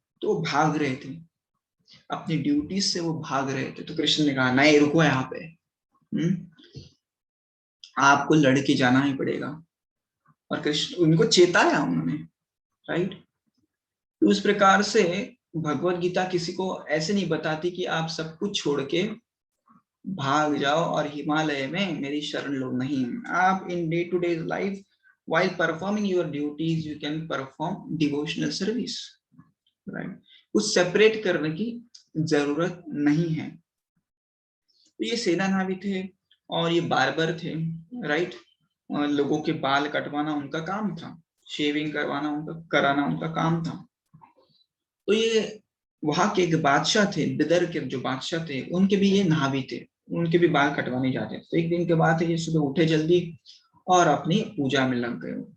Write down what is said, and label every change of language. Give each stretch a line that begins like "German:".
Hindi: तो वो भाग रहे थे, अपनी ड्यूटी से वो भाग रहे थे। तो कृष्ण ने कहा नहीं, रुको यहाँ पे, आपको लड़के जाना ही पड़ेगा। और कृष्ण उनको चेताया उन्होंने। राइट। तो उस प्रकार से भगवत गीता किसी को ऐसे नहीं बताती कि आप सब कुछ छोड़ के भाग जाओ और हिमालय में मेरी शरण लो। नहीं, आप
English: In day to day life while performing your duties you can perform devotional service.
Hindi: Right. कुछ सेपरेट करने की जरूरत नहीं है। तो ये सेना नावी थे और ये बार्बर थे। राइट। लोगों के बाल कटवाना उनका काम था, शेविंग करवाना उनका कराना उनका काम था। तो ये वहां के एक बादशाह थे, बिदर के जो बादशाह थे, उनके भी ये नावी थे, उनके भी बाल कटवाने जाते थे। तो एक दिन के बाद ये सुबह उठे जल्दी और अपनी पूजा में लग गए।